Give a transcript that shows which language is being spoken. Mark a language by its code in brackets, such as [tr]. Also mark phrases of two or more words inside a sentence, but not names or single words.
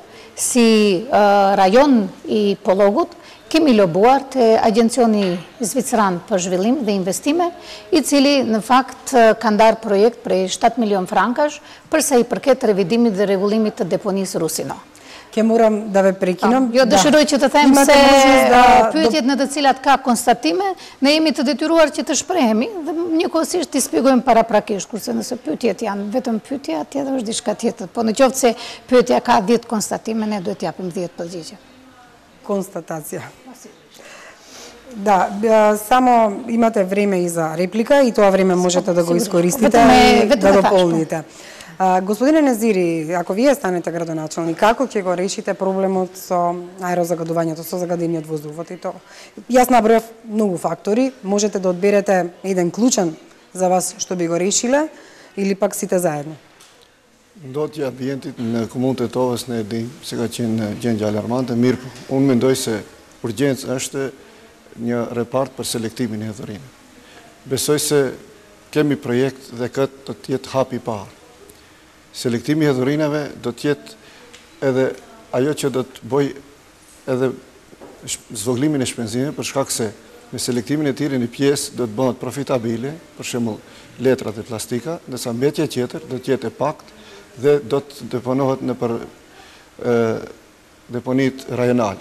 [sq] Si rajon i Pologut, kemi lobuar të Agencioni Zvicran për zhvillim dhe investime, i cili në fakt ka ndarë projekt prej 7 milion frankash përsa i përket revidimit dhe rregullimit të deponisë Rusino. [mk] Ќе морам да ве прекинам. [sq] Jo, dëshiroj që të them se pyetjet në të cilat ka konstatime, ne jemi të detyruar që të shprehemi dhe njëkohësisht t'i shpjegojmë paraprakisht, kurse nëse pyetjet janë vetëm pyetja, tjetër është diçka tjetër. Po në qoftë se pyetja ka 10 konstatime, ne duhet t'japim 10 përgjigje. [mk] Констатација. Да, само имате време и за реплика и тоа време можете да го искористите и да дополните. Господине Незири, ако вие станете градоначалник, како ќе го решите проблемот со аерозагадувањето, со загадениот воздух во Тетово? Јас набројав многу фактори, можете да одберете еден клучен за вас што би го решиле или пак сите заедно? [sq] Ndotja e ambientit në komunën e Tetovës ne di se ka qenë gjendje alarmante, mirë, unë mendoj se urgjencë është një repart për selektimin e hedhurinave. Besoj se kemi projekt dhe këtë do të jetë hapi i parë. Selektimi i hedhurinave do të jetë edhe ajo që do të bëj edhe zvogëlimin e shpenzimeve, për shkak se me selektimin e tij një pjesë do të bëhet profitabile, për shembull letrat e plastika, ndërsa mbetja tjetër do të jetë e paktë dhe do të deponohet në për deponit rajonale.